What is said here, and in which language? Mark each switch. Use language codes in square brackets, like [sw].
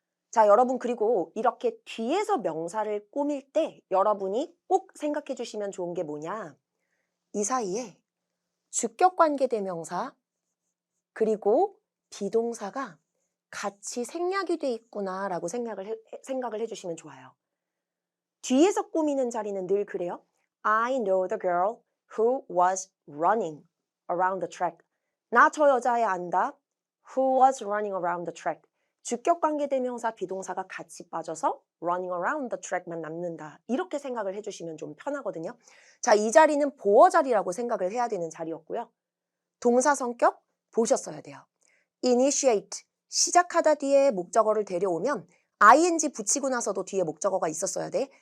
[ko] 자, 여러분 그리고 이렇게 뒤에서 명사를 꾸밀 때 여러분이 꼭 생각해 주시면 좋은 게 뭐냐? 이 사이에 주격관계대명사 그리고 비동사가 같이 생략이 돼 있구나라고 생각을 해주시면 좋아요. 뒤에서 꾸미는 자리는 늘 그래요. [en] I know the girl who was running around the track. [ko] 나 저 여자애 안다. [en] Who was running around the track. [ko] 주격관계대명사 비동사가 같이 빠져서 [en] running around the track [ko] 만 남는다. 이렇게 생각을 해주시면 좀 편하거든요. 자, 이 자리는 보어 자리라고 생각을 해야 되는 자리였고요. 동사 성격 보셨어야 돼요. initiate, 시작하다 뒤에 목적어를 데려오면 ing 붙이고 나서도 뒤에 목적어가 있었어야 돼.